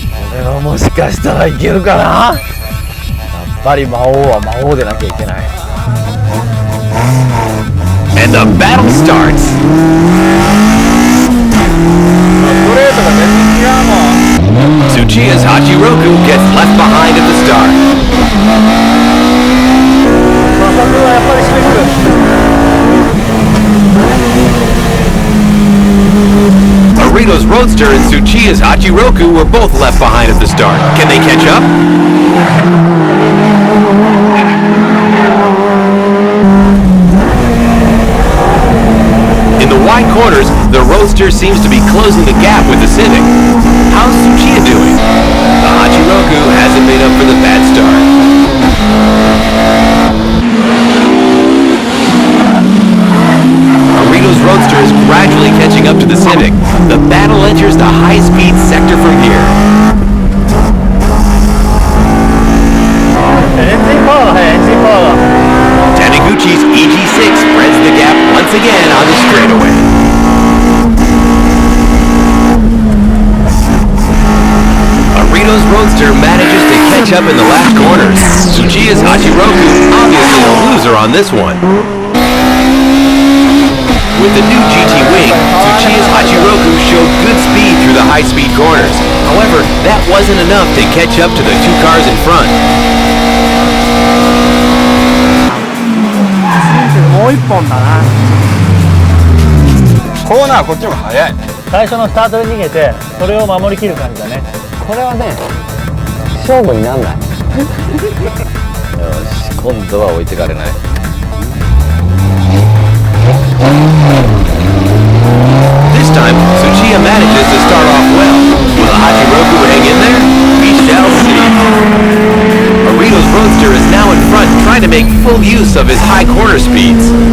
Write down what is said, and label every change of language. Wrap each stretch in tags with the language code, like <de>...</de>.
<ja>これはもしかしたらいけるかな。やっぱり魔王は魔王でなきゃいけない。</ja> <en>And the battle starts.</en> <ja>ストレートが全然違うもん。</ja> <en>Tsuchiya's Hachiroku gets left behind at the start.</en> <ja>マサ君はやっぱりシビック。</ja> <en>Arito's Roadster and Tsuchiya's Hachiroku were both left behind at the start. Can they catch up? In the wide corners, the Roadster seems to be closing the gap with the Civic. How's Tsuchiya doing? The Hachiroku hasn't made up for the bad start. Arito's Roadster is gradually catching up to the Civic. The battle enters the high-speed sector from here.</en> <ja>エンジンパワーが速い、エンジンパワーが。</ja> <en>Taniguchi's EG6 spreads the gap once again on the straightaway. Arito's Roadster manages to catch up in the last corners. Tsuchiya's Hachiroku obviously a loser on this one. With the new GT Wing, Tsuchiya's Hachiroku showed good speed through the high-speed corners. However, that wasn't enough to catch up to the two cars in front.</en> <ja>もう一本だな。コーナーこっちの方が早い。最初のスタートで逃げてそれを守りきる感じだね。これはね、勝負になんない。よし、今度は置いてかれない。</ja> <en>This time, Tsuchiya manages to start off well. Will the Hachiroku hang in there? We shall see. Arito's Roadster is now in front, trying to make full use of his high corner speeds.</en>